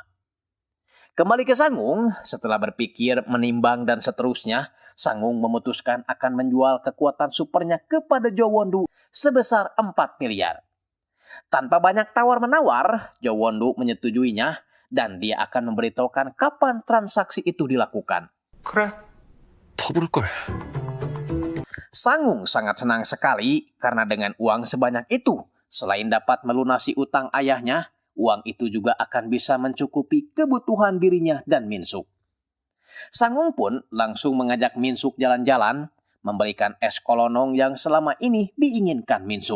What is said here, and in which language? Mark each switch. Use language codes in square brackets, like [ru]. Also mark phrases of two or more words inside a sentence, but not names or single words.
[id] Kembali ke Sangung, setelah berpikir, menimbang dan seterusnya, Sangung memutuskan akan menjual kekuatan supernya kepada Jo Won-do sebesar 4 miliar. Tanpa banyak tawar-menawar, Jo Won-do menyetujuinya dan dia akan memberitahukan kapan transaksi itu dilakukan. [ko] 그래, 더 부를 걸. [id] Sangung sangat senang sekali karena dengan uang sebanyak itu, selain dapat melunasi utang ayahnya, uang itu juga akan bisa mencukupi kebutuhan dirinya dan Minsuk. Sangung pun langsung mengajak Minsuk jalan-jalan, memberikan es kolonong yang selama ini diinginkan Minsuk.